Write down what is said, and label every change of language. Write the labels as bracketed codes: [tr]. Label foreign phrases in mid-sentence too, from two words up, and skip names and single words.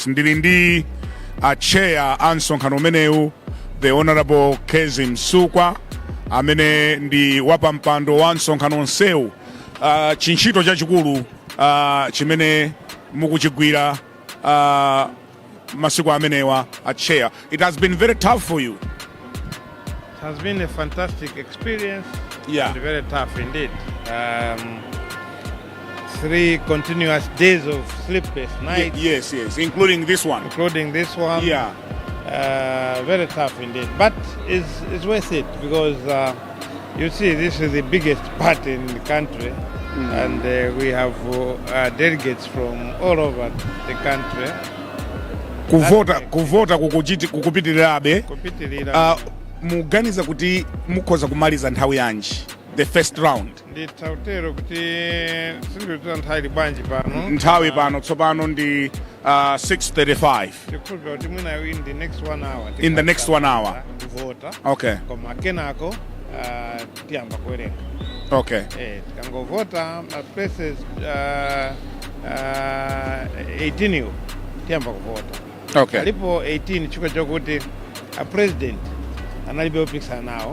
[ny] Ndili ndi chair ansonkhano umenewu, the Honorable Kezi Msukwa, amene ndi Wapampando wa nsonkhano nsewu. Chinchito chachikulu chimene mukuchigwira masiku amenewa a chair. [en] It has been very tough for you. It has been a fantastic experience. Yeah. And very tough indeed. 3 continuous days of sleepless nights. Yes, including this one. Yeah. Very tough indeed. But it's worth it because you see, this is the biggest party in the country. And we have delegates from all over the country. [ny] Kuvota kukupitirirabe. Muganiza kuti mukhoza kumaliza nthawi yanji [en] the first round. [ny] Nditautero kuti sindikuti nthawi bwanji pano. Nthawi pano tsopano ndi 6:35. Ndikukhulupirira kuti mwina [en] in the next 1 hour. In the next 1 hour. [ny] Kuvota. [en] Okay. [ny] Koma kenako tiyamba kuwerenga. [en] Okay. [ny] Tikangovota places 18 tiyamba kuvota. [en] Okay. [ny] Alipo 18 chiko chokuti a president analibe opikisana nawo.